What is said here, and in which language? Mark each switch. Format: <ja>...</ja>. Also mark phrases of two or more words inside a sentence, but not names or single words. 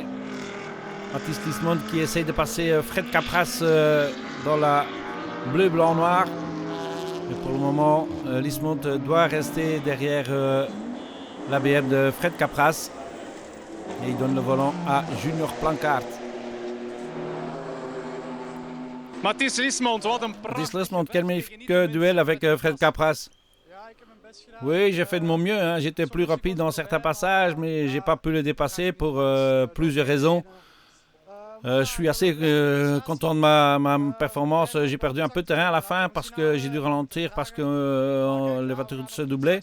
<fr>Mathis Lismond qui essaye de passer Fred Capras dans la bleu, blanc, noir. Mais pour le moment, Lismond doit rester derrière la BM de Fred Capras. Et il donne le volant à Junior Planckaert.</fr> <nl>Mathis Lismond, wat een</nl> <fr>Mathis Lismond, quel magnifique duel avec Fred Capras. Oui, j'ai fait de mon mieux. Hein. J'étais plus rapide dans certains passages, mais j'ai pas pu le dépasser pour plusieurs raisons. Je suis assez content de ma performance. J'ai perdu un peu de terrain à la fin parce que j'ai dû ralentir parce que les voitures se doublaient.</fr>